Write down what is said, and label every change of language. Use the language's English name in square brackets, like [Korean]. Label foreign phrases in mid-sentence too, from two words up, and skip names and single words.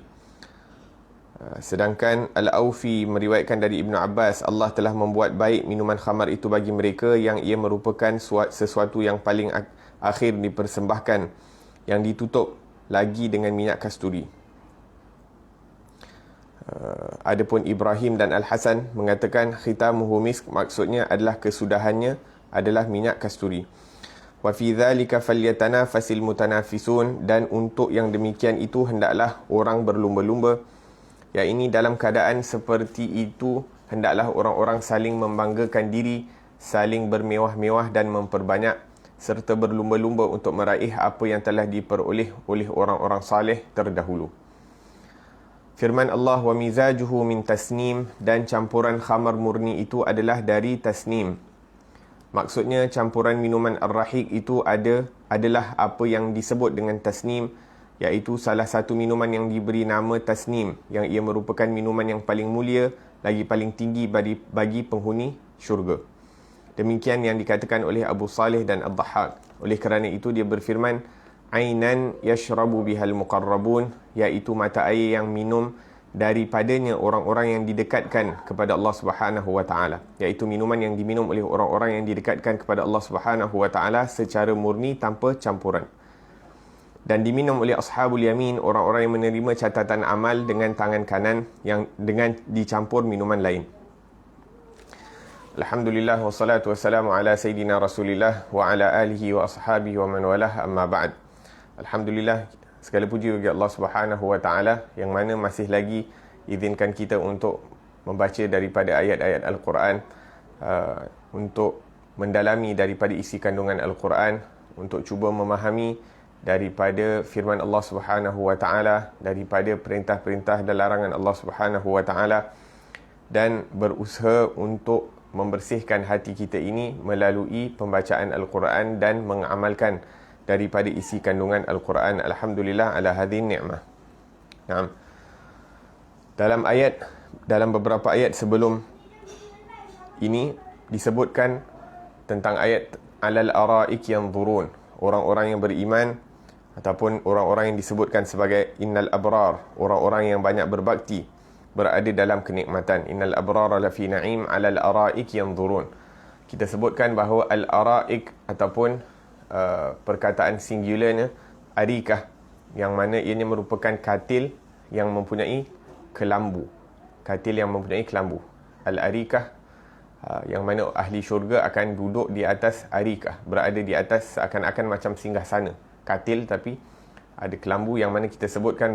[Malay] Sedangkan Al-Awfi meriwayatkan dari Ibnu Abbas, Allah telah membuat baik minuman khamar itu bagi mereka yang ia merupakan sesuatu yang paling akhir dipersembahkan, yang ditutup lagi dengan minyak kasturi. Adapun Ibrahim dan Al-Hasan mengatakan [Arabic] ختامه مسك, [Malay] maksudnya adalah kesudahannya adalah minyak kasturi. [Arabic] وفي ذلك فليتنافس المتنافسون, [Malay] dan untuk yang demikian itu hendaklah orang berlumba-lumba. Ya, ini dalam keadaan seperti itu hendaklah orang-orang saling membanggakan diri, saling bermewah-mewah dan memperbanyak, serta berlumba-lumba untuk meraih apa yang telah diperoleh oleh orang-orang saleh terdahulu. [Arabic] Firman Allah, ومزاجه من تسنيم, [Malay] dan campuran khamar murni itu adalah dari tasnim. Maksudnya campuran minuman ar-rahiq itu adalah apa yang disebut dengan tasnim, iaitu salah satu minuman yang diberi nama tasnim, yang ia merupakan minuman yang paling mulia, lagi paling tinggi bagi penghuni syurga. Demikian yang dikatakan oleh Abu Salih dan Ad-Dhahhak. Oleh kerana itu dia berfirman, [Arabic] عينا يشرب بها المقربون, [Malay] iaitu mata air yang minum daripadanya orang-orang yang didekatkan kepada Allah [Arabic] سبحانه وتعالى, [Malay] iaitu minuman yang diminum oleh orang-orang yang didekatkan kepada Allah [Arabic] سبحانه وتعالى [Malay] secara murni tanpa campuran. Dan diminum oleh [Arabic] أصحاب اليمين, [Malay] orang-orang yang menerima catatan amal dengan tangan kanan yang dengan dicampur minuman lain. [Arabic] الحمد لله والصلاة والسلام على سيدنا رسول الله وعلى آله وأصحابه ومن والاه أما بعد. [Malay] Alhamdulillah, segala puji bagi Allah [Arabic] سبحانه وتعالى [Malay] yang mana masih lagi izinkan kita untuk membaca daripada ayat-ayat Al-Quran, untuk mendalami daripada isi kandungan Al-Quran, untuk cuba memahami daripada firman Allah [Arabic] سبحانه وتعالى, [Malay] daripada perintah-perintah dan larangan Allah [Arabic] سبحانه وتعالى, [Malay] dan berusaha untuk membersihkan hati kita ini melalui pembacaan Al-Quran dan mengamalkan daripada isi kandungan Al-Quran. [Arabic] الحمد لله على هذه النعمة نعم. [Malay] Dalam beberapa ayat sebelum ini disebutkan tentang ayat [Arabic] على الأرائك ينظرون, [Malay] orang-orang yang beriman ataupun orang-orang yang disebutkan sebagai [Arabic] إن الأبرار, [Malay] orang-orang yang banyak berbakti, berada dalam kenikmatan. [Arabic] إن الأبرار لفي نعيم على الأرائك ينظرون. [Malay] Kita sebutkan bahawa al-araik ataupun perkataan singularnya arikah, yang mana ianya merupakan katil yang mempunyai kelambu. Katil yang mempunyai kelambu. Al-arikah Yang mana ahli syurga akan duduk di atas arikah, berada di atas seakan-akan macam singgah sana, katil, tapi ada kelambu yang mana kita sebutkan